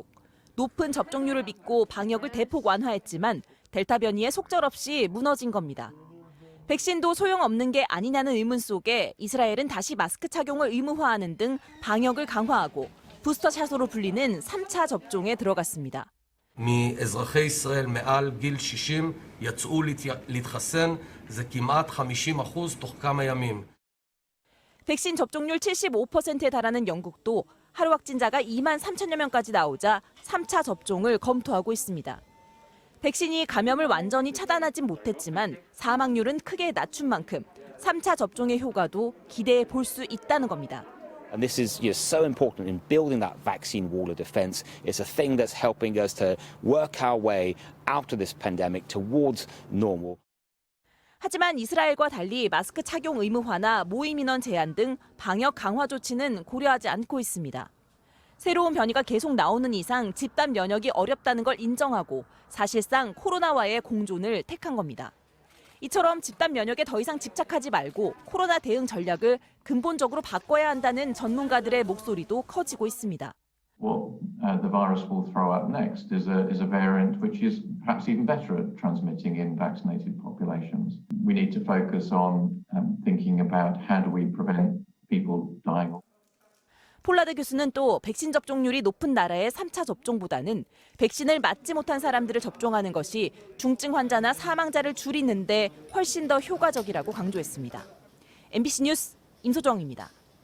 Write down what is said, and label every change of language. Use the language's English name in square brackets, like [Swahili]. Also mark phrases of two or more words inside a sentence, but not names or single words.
[Korean] 높은 접종률을 믿고 방역을 대폭 완화했지만 델타 변이에 속절없이 무너진 겁니다. 백신도 소용없는 게 아니냐는 의문 속에 이스라엘은 다시 마스크 착용을 의무화하는 등 방역을 강화하고 부스터샷으로 불리는 3차 접종에 들어갔습니다. [Hebrew] מאזרחי ישראל מעל גיל 60 יצאו להתחסן, זה כמעט 50% תוך כמה ימים. [Korean] 백신 접종률 75%에 달하는 영국도 하루 확진자가 2만 3천여 명까지 나오자 3차 접종을 검토하고 있습니다. 백신이 감염을 완전히 차단하진 못했지만 사망률은 크게 낮춘 만큼 3차 접종의 효과도 기대해 볼 수 있다는 겁니다. [English] And this is so important in building that vaccine wall of defense. It's a thing that's helping us to work our way out of this pandemic towards normal. [Korean] 하지만 이스라엘과 달리 마스크 착용 의무화나 모임 인원 제한 등 방역 강화 조치는 고려하지 않고 있습니다. 새로운 변이가 계속 나오는 이상 집단 면역이 어렵다는 걸 인정하고 사실상 코로나와의 공존을 택한 겁니다. 이처럼 집단 면역에 더 이상 집착하지 말고 코로나 대응 전략을 근본적으로 바꿔야 한다는 전문가들의 목소리도 커지고 있습니다. [English] What the virus will throw up next is a variant which is perhaps even better at transmitting in vaccinated populations. We need to focus on thinking about how do we prevent people dying. [Korean] 폴라드 교수는 또 백신 접종률이 높은 나라의 3차 접종보다는 백신을 맞지 못한 사람들을 접종하는 것이 중증 환자나 사망자를 줄이는 데 훨씬 더 효과적이라고 강조했습니다. MBC 뉴스 임소정입니다.